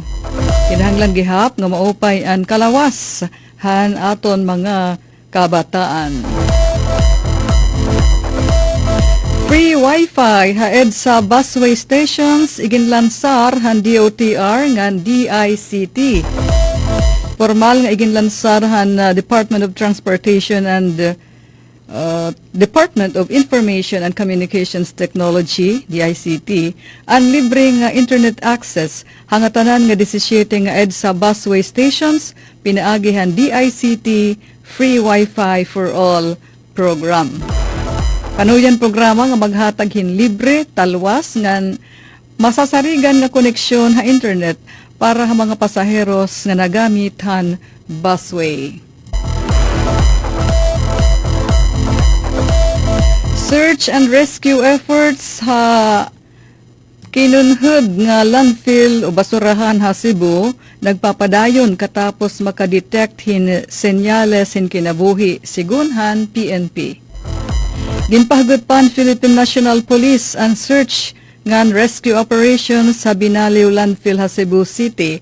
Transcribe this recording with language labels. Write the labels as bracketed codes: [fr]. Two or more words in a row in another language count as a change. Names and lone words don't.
[war] Kinahanglan gihap nga maupay ang kalawas han aton mga kabataan. Free Wi-Fi haed sa busway stations iginlansar han DOTR ngan DICT. Formal nga iginlansar han Department of Transportation and Department of Information and Communications Technology, DICT, ang libre nga internet access hangatanan nga 17 nga EDSA busway stations pinaagihan DICT Free Wi-Fi for All program. Panuyan programa nga maghatag hin libre, talwas, ngan masasarigan nga koneksyon ha internet para ha mga pasaheros nga nagamit han busway. [en] Search and rescue efforts [war] ha kinunhod nga landfill o basurahan ha Cebu nagpapadayon katapos makadetect hin senyales hin kinabuhi sigunhan PNP. Ginpahagot pan Philippine National Police ang search ngan [en] rescue operation [war] sa Binaliw landfill ha Cebu City.